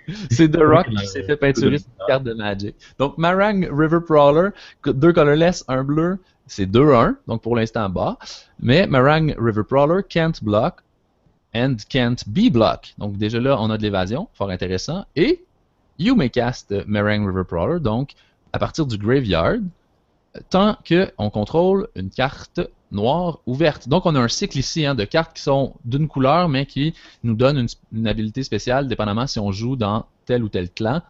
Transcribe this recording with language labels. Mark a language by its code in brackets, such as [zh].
[fr] C'est The Rock qui s'est fait peinturer de cette carte de Magic. Donc, Marang River Prawler, deux colorless, un bleu, c'est 2-1, donc pour l'instant bas. [en] Mais Marang River Prawler can't block and can't be blocked. [fr] Donc, déjà là, on a de l'évasion, fort intéressant. Et [en] you may cast Marang River Prawler, [fr] donc à partir du graveyard, tant qu'on contrôle une carte noire ouverte. Donc, on a un cycle ici hein, de cartes qui sont d'une couleur, mais qui nous donnent une habilité spéciale, dépendamment si on joue dans tel ou tel clan.